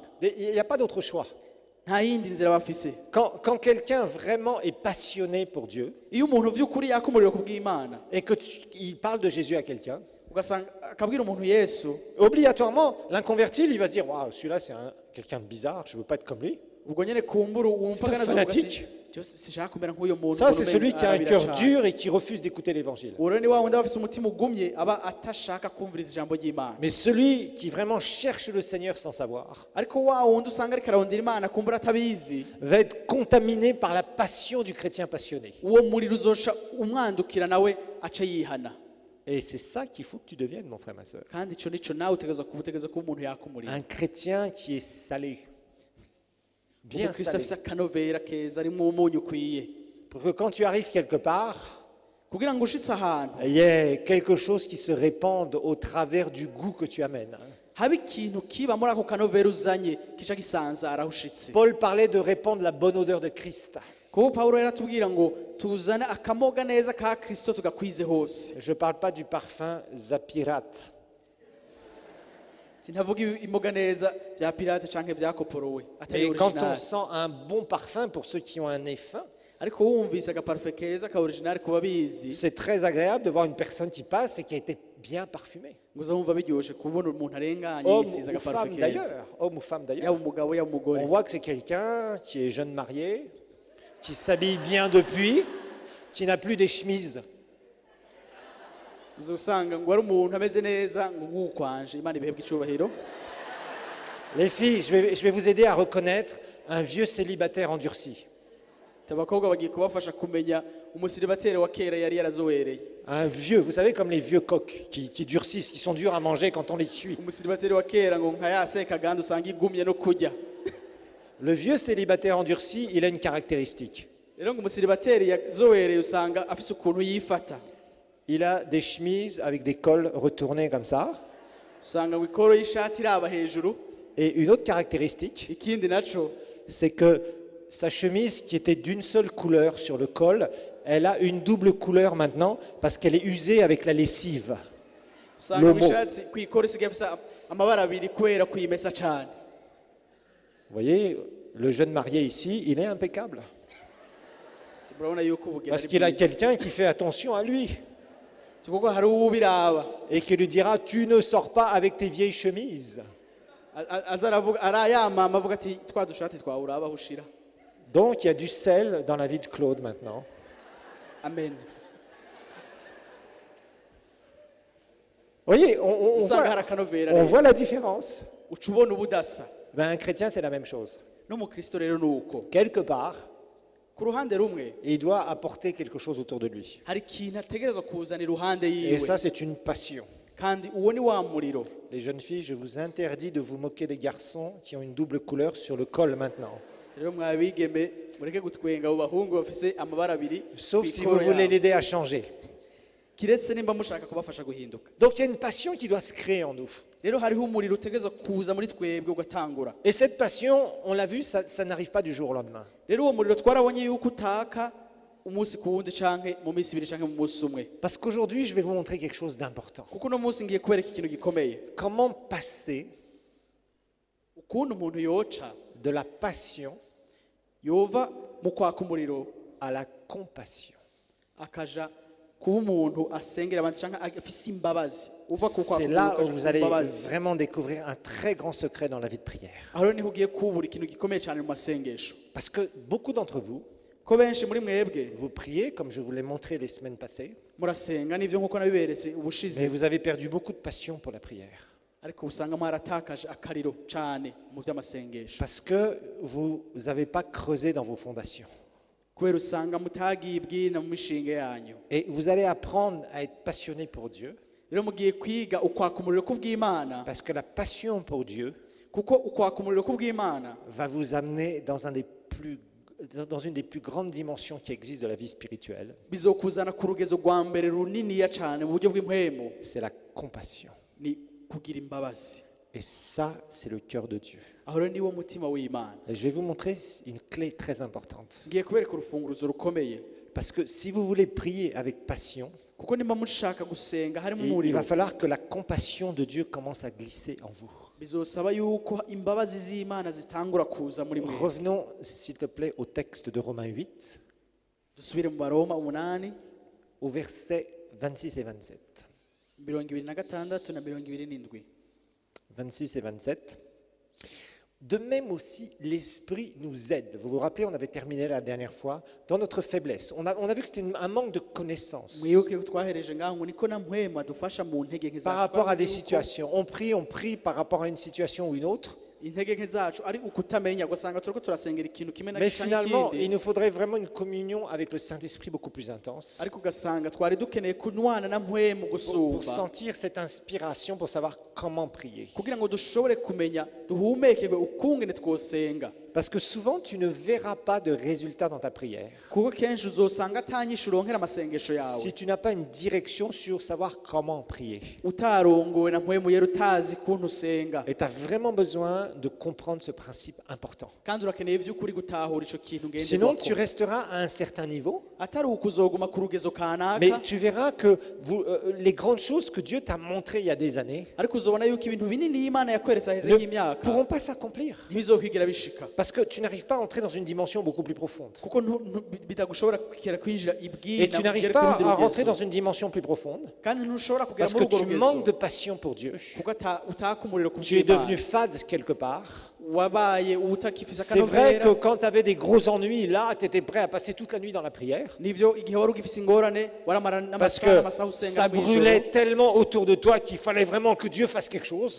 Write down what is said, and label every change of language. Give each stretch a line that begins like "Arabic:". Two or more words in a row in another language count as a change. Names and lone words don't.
French: Il n'y a pas d'autre choix.
Rundi: Nta yindi nzira bafise.
French: Quand quelqu'un vraiment est passionné pour Dieu
Rundi: Iyo umuntu vy'ukuri yaka umuriro kubw'Imana
French: et qu'il parle de Jésus à quelqu'un,
Rundi: ugasanga akabwira umuntu Yesu,
French: obligatoirement, l'inconverti, lui va se dire waouh, celui-là, c'est quelqu'un de bizarre, je ne veux pas être comme lui.
Rundi: ubwo nyene kumbura uwo mupagani azavuga ati fanatique. sishaka kumera nk'uyo muntu.
French: Ça, c'est celui qui a un cœur dur et qui refuse d'écouter l'évangile.
Rundi: Uwo ni wa wundi aba afise umutima ugumye aba atashaka kumviriza ijambo ry'Imana.
French: Mais celui qui vraiment cherche le Seigneur sans savoir
Rundi: Ariko wa wundi usanga ariko ararondera Imana kumbura atabizi,
French: va être contaminé par la passion du chrétien passionné.
Rundi: uwo muriro uzoca umwandukira nawe aca yihana.
French: Et c'est ça qu'il faut que tu deviennes, mon frère, ma soeur.
Rundi: Kandi ico nico nawe utegerezwa kuba umuntu yaka umuriro.
French: Un chrétien qui est salé, bien
Rundi: Umukristo
French: salé.
Rundi: afise akanovera keza arimwo umunyu ukwiye,
French: Pour que quand tu arrives quelque part,
Rundi: kugira ngo ushitse ahantu
French: il y ait quelque chose qui se répande au travers du goût que tu amènes.
Rundi: habe ikintu kiba muri ako kanovera uzanye kica gisanzara aho ushitse.
French: Paul parlait de répandre la bonne odeur de Christ.
Rundi: Kuko Pawulo yaratubwira ngo tuzane akamoga neza ka Kristo tugakwize hose.
French: Je ne parle pas du parfum Zapirate.
Rundi: Sinavuga imoga neza bya pirate canke vyakoporowe atari
French: Et quand on
Rundi: original.
French: sent un bon parfum, pour ceux qui ont un nez fin,
Rundi: Ariko wumvise agaparufe keza ka original kuba bizi
French: c'est très agréable de voir une personne qui passe et qui a été bien parfumée.
Rundi: ngo uzumva biryoshe kubona umuntu arenganye
French: Homme
Rundi: yisize
French: ou
Rundi: agaparufe
French: femme
Rundi: keza.
French: d'ailleurs. Homme ou femme d'ailleurs.
Rundi: Yaba umugabo yaba
French: On
Rundi: umugore.
French: voit que c'est quelqu'un qui est jeune marié, qui s'habille bien depuis, qui n'a plus des chemises.
Rundi: Uzosanga ngo ari umuntu ameze neza ngo ngukwanje Imana ibihebwe icubahiro.
French: Les filles, je vais vous aider à reconnaître un vieux célibataire endurci.
Rundi: Abakobwa bagiye kubafasha kumenya umusiribateri wa kera yari yarazowereye.
French: Un vieux, vous savez, comme les vieux coqs qui durcissent, qui sont durs à manger quand on les cuit.
Rundi: Umusiribateri wa kera ngo nka yaseka gandi usanga igumye no kurya.
French: Le vieux célibataire endurci, il a une caractéristique.
Rundi: Rero ngo umusiribateri yazowereye usanga afise ukuntu yifata.
French: Il a des chemises avec des cols retournés comme ça.
Rundi: Usanga ngo ikoro y'ishati iraba hejuru.
French: Et une autre caractéristique,
Rundi: Ikindi naco
French: c'est que sa chemise qui était d'une seule couleur sur le col, elle a une double couleur maintenant parce qu'elle est usée avec la lessive.
Rundi: usanga Lomo. mu ishati kwikoro isigaye afise amabara abiri kubera kuyimesa cane.
French: Vous voyez, le jeune marié ici, il est impeccable.
Rundi: Murabona yuko ubugeni
French: Parce
Rundi: ari
French: qu'il a
Rundi: bwiza.
French: quelqu'un qui fait attention à lui
Rundi: Kuko hari uwubiraba
French: et qui lui dira, tu ne sors pas avec tes vieilles chemises.
Rundi: azaravuga arayamama avuga ati twa dushati twawe uraba aho ushira.
French: Donc il y a du sel dans la vie de Claude maintenant. Amen. Vous voyez, on
Rundi: Usanga hari akanovera
French: on
Rundi: rero.
French: voit la différence.
Rundi: Uca ubona ubudasa.
French: Ben, un chrétien, c'est la même chose.
Rundi: N'umukristo rero nuko.
French: Quelque part,
Rundi: Ku ruhande rumwe
French: il doit apporter quelque chose autour de lui.
Rundi: hari ikintu ategerezwa kuzana iruhande
French: Et
Rundi: yiwe.
French: ça, c'est une passion.
Rundi: Kandi uwo ni wa muriro.
French: Les jeunes filles, je vous interdis de vous moquer des garçons qui ont une double couleur sur le col maintenant.
Rundi: Rero mwabigeme mureke gutwenga abo bahungu bafise amabara abiri.
French: Sauf si
Rundi: kw'ikoro
French: vous voulez
Rundi: yabo.
French: l'aider à changer.
Rundi: Kiretse nimba mushaka kubafasha guhinduka.
French: Donc il y a une passion qui doit se créer en nous.
Rundi: Rero hariho umuriro utegerezwa kuza muri twebwe ugatangura.
French: Et cette passion, on l'a vu, ça n'arrive pas du jour au lendemain.
Rundi: Rero uwo muriro twarabonye yuko utaka umunsi ku wundi canke mu minsi ibiri canke mu munsi umwe.
French: Parce qu'aujourd'hui, je vais vous montrer quelque chose d'important.
Rundi: Kuko uno munsi ngiye kubereka ikintu gikomeye.
French: Comment passer
Rundi: Ukuntu umuntu yoca
French: de la passion
Rundi: yova mu kwaka umuriro
French: à la compassion.
Rundi: akaja kuba umuntu asengera abandi canke afise imbabazi. Uva ku kwaka
French: C'est là où
Rundi: ukaja
French: vous
Rundi: ku
French: allez
Rundi: mbabazi.
French: vraiment découvrir un très grand secret dans la vie de prière.
Rundi: Aho rero niho ugiye kubura ikintu gikomeye cyane mu masengesho.
French: Parce que beaucoup d'entre vous,
Rundi: ko benshi muri mwebwe
French: Vous priez, comme je vous l'ai montré les semaines passées,
Rundi: murasenga n'ivyo nk'uko nabiberetse ubushize,
French: mais vous avez perdu beaucoup de passion pour la prière.
Rundi: ariko usanga mwaratakaje akariro cyane mu by'amasengesho
French: Parce que vous n'avez pas creusé dans vos fondations.
Rundi: kubera usanga mutagiye ibwina mu mishinga yanyu.
French: Et vous allez apprendre à être passionné pour Dieu,
Rundi: Rero mugiye kwiga ukwaka umuriro kubw'Imana,
French: parce que la passion pour Dieu
Rundi: kuko ukwaka umuriro kubw'Imana
French: va vous amener dans une des plus grandes dimensions qui existent de la vie spirituelle.
Rundi: bizokuzana ku rugezo rwa mbere runiniya cyane mu buryo bw'impwemu,
French: C'est la compassion.
Rundi: ni kugira imbabazi.
French: Et ça, c'est le cœur de Dieu.
Rundi: Aho rero niwo mutima w'Imana.
French: Et je vais vous montrer une clé très importante.
Rundi: Ngiye kubereka urufunguruzo rukomeye,
French: Parce que si vous voulez prier avec passion,
Rundi: kuko nimba mushaka gusenga harimo
French: il
Rundi: umuriro,
French: va falloir que la compassion de Dieu commence à glisser en vous.
Rundi: bizosaba yuko imbabazi z'Imana zitangura kuza muri mwe.
French: Revenons, s'il te plaît, au texte de Romains 8,
Rundi: Dusubire mu Baroma 8
French: au verset 26 et 27.
Rundi: 26 na 27.
French: 26 et 27. De même aussi, l'Esprit nous aide. Vous vous rappelez, on avait terminé la dernière fois, dans notre faiblesse. On a vu que c'était un manque de connaissance
Rundi: Mwibuke ko twahereje ngaho ngo niko na mpwema dufasha mu ntege nke
French: par
Rundi: zacu.
French: rapport à des
Rundi: Yuko
French: situations. On prie par rapport à une situation ou une autre.
Rundi: intege nke zacu ari ukutamenya, ugasanga turiko turasengera ikintu kimwe na
French: Mais
Rundi: kimwe
French: finalement,
Rundi: n'ikindi,
French: il nous faudrait vraiment une communion avec le Saint-Esprit beaucoup plus intense
Rundi: ariko ugasanga twari dukeneye kunwana na mpwemu
French: pour
Rundi: gusumba,
French: sentir cette inspiration, pour savoir comment prier.
Rundi: kugira ngo dushobore kumenya duhumekerwe ukungene twosenga.
French: Parce que souvent, tu ne verras pas de résultat dans ta prière
Rundi: Kuko kenshi uzosanga atanyisha uronkera amasengesho yawe
French: si tu n'as pas une direction sur savoir comment prier.
Rundi: utarongowe na mpwemu yera, utazi kuntu usenga.
French: Et tu as vraiment besoin de comprendre ce principe important.
Rundi: Kandi urakeneye by'ukuri gutahura ico kintu
French: Sinon, tu
Rundi: ngenderwako,
French: resteras à un certain niveau,
Rundi: atari ukuzoguma ku rugezo
French: mais
Rundi: kanaka,
French: tu verras que les grandes choses que Dieu t'a montrées il y a des années
Rundi: ariko uzobona yuko ibintu binini Imana yakweretse haheze
French: ne
Rundi: nk'imyaka
French: pourront pas s'accomplir.
Rundi: ntibizokwigira bishika,
French: Parce que tu n'arrives pas à entrer dans une dimension beaucoup plus profonde.
Rundi: kuko bitagushobora kugera kwinjira
French: Et
Rundi: ibwina
French: tu n'arrives
Rundi: ugere
French: pas
Rundi: ku rundi
French: à rentrer dans
Rundi: rugezo,
French: une dimension plus profonde
Rundi: kandi ntushobora kugera
French: parce que
Rundi: muri urwo
French: tu manques de
Rundi: rugezo
French: passion pour Dieu.
Rundi: kuko utaka umuriro ku
French: Tu es devenu
Rundi: bw'Imana,
French: fade quelque part.
Rundi: wabaye utakifise
French: C'est vrai que
Rundi: akanovera.
French: quand tu avais des gros ennuis, là, tu étais prêt à passer toute la nuit dans la prière.
Rundi: Nivyo igihe wari ugifise ingorane waramara
French: Parce
Rundi: n'amasaha
French: que
Rundi: n'amasaha usenga
French: ça
Rundi: mw'ijoro,
French: brûlait tellement autour de toi qu'il fallait vraiment que Dieu fasse quelque chose.